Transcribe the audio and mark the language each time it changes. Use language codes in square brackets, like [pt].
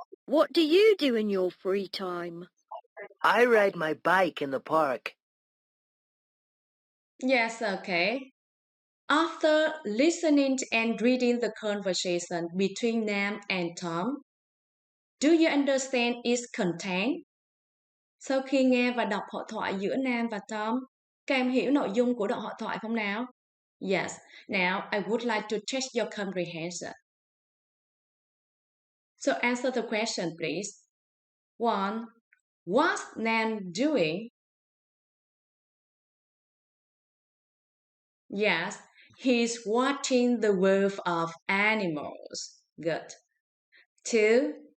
[en] What do you do in your free time? I ride my bike in the park. Yes, okay. After listening and reading the conversation between Nam and Tom, do you understand its content? [vi] Sau khi nghe và đọc hội thoại giữa Nam và Tom, các em hiểu nội dung của đoạn hội thoại không nào? [en] Yes. Now I would like to test your comprehension. So answer the question, please. 1. What's Nam doing? Yes, he's watching the world of animals. Good. 2.